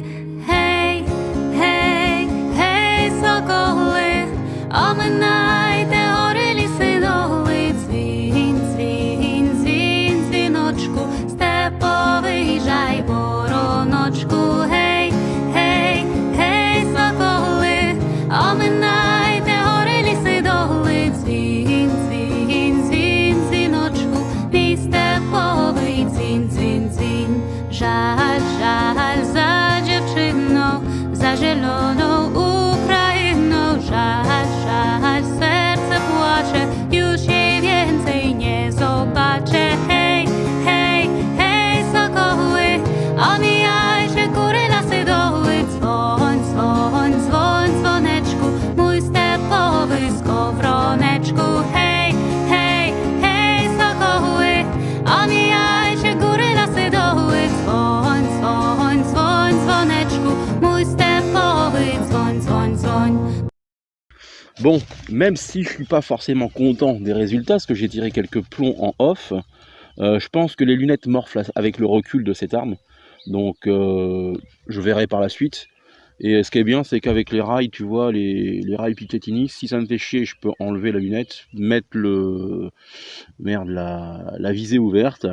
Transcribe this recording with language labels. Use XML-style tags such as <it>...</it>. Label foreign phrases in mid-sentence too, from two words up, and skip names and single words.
<uk>Гей, гей, гей, соколи, оминайте гори, ліси, доли, дзвін, дзвін, дзвін, дзвіночку, виїжджай, вороночку, гей, гей, гей, соколи, оминайте гори, ліси, доли, дзвін, дзвін, дзвін, дзвіночку, мій степовий дзвін, дзвін, дзвін. Жаль, жаль за дівчину, за зелену Україну, жаль, жаль, серце плаче,</uk> <pl>już jej więcej nie zobaczę. Hej, hej, hej, sokoły, omijajcie góry, lasy, doły, dzwoń, dzwoń, dzwoń, dzwoneczku, mój stepowy skowroneczku. Hej, hej, hej, sokoły, omijajcie góry, lasy, doły, dzwoń, dzwoń, dzwoń, dzwoneczku, mój stepowy dzwoń, dzwoń, dzwoń.</pl> <fr>Bon, même si je suis pas forcément content des résultats, parce que j'ai tiré quelques plombs en off, je pense que les lunettes morflent avec le recul de cette arme, donc je verrai par la suite. Et ce qui est bien, c'est qu'avec les rails, tu vois, les rails Picatinny, si ça me fait chier, je peux enlever la lunette, mettre la visée ouverte.</fr>